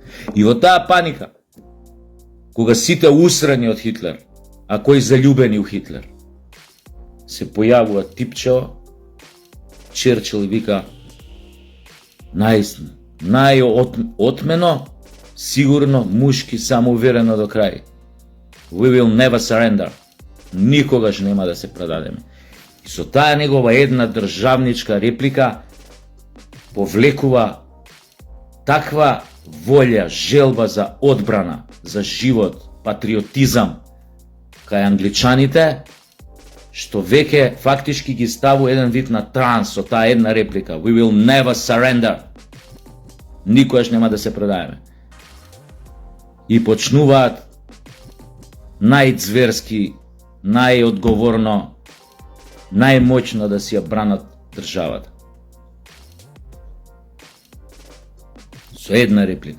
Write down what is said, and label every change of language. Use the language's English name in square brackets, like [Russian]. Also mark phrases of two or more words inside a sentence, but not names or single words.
[Macedonian] И во таа паника, кога сите усрани од Хитлер, а кои заљубени у Хитлер, се појавува типчево, Черчил вика најотмено, сигурно, мушки, самоуверено до крај. [English] We will never surrender. [Macedonian] Никогаш нема да се предадеме. И со таа негова една државничка реплика повлекува таква волја, желба за одбрана, за живот, патриотизам кај англичаните, што веќе фактички ги ставу еден вид на транс со таа една реплика. [English] We will never surrender. [Macedonian] Никогаш нема да се предаеме. И почнуваат најцверски, најодговорно, најмоćно да си ја бранат државата. Со една реплика.